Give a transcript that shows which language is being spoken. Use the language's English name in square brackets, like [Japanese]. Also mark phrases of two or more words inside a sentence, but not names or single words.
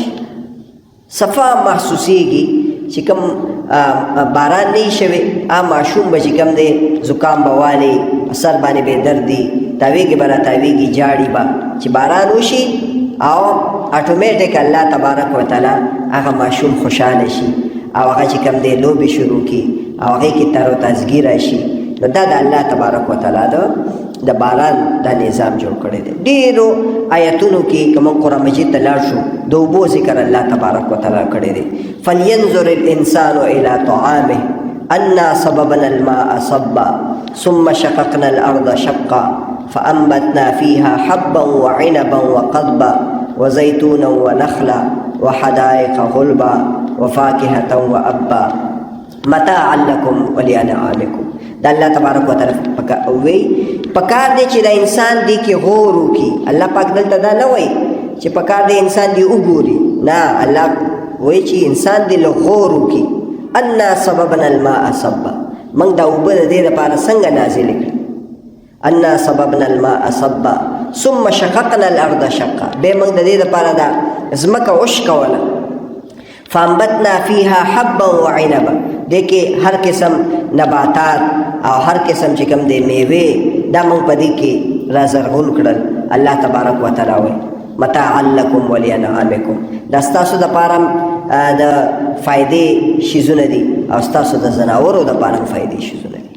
[Pashto] صفا محسوسېږي چې کوم باران نه وي شوی، ماشوم به چې کوم دی زکام به والي، سر باندې به دردي، تاویږي به راتاویږي جاړي به چې باران وشي او اټومیټک [Arabic] الله تبارک وتعالی [Pashto] هغه ماشوم خوشحاله شي او هغه چې کوم دی لوبې شروع کړي او هغې کې تر و تازګي راشي نو دا د [Arabic] الله تبارک وتعالی [Pashto] د باران دا نظام جوړ کړی دی. ډېرو آیتونو کې که موږ قرآن مجید ته لاړ شو د اوبو ذکر [Arabic] الله تبارک وتعالی [Pashto] کړی دی. [Arabic] فلینظر الانسان الی طعامه انا صببنا الماء صبا ثم شققنا الارض شقا فانبتنا فيها حبا وعنبا وقضبا وزيتونا ونخلا وحدائق غلبا وفاكهة وأبا متاعا لكم ولأنعامكم. [Pashto] دا [Arabic] الله تبارک وتعالی [Pashto] وی پکار دی چې د انسان دی کې غور وکړي. الله پاک دلته دا نه وایي چې پکار دی انسان دی وګوري، نه، الله وایي چې انسان دی له غور وکړي. [Arabic] انا صببنا الماء صبا، [Pashto] موږ دا اوبه د دې لپاره څنګه نازلې کړې. [Arabic] انا صببنا الماء صبا ثم شققنا الارض شقا، [Pashto] بیا موږ د دې لپاره دا ځمکه وشکوله. [Arabic] فانبتنا فيها حبا وعنبا، [Pashto] دې کې هر قسم نباتات او هر قسم چې کوم دی میوې دا موږ په دې کې رازرغون کړل. [Arabic] الله تبارک وتعالی [Pashto] وایي [Arabic] متاعا لکم ولانعامکم، [Pashto] دا ستاسو دپاره د فایدې شیزونه دي او ستاسو د ځناورو دپاره فایدې شیزونه دي.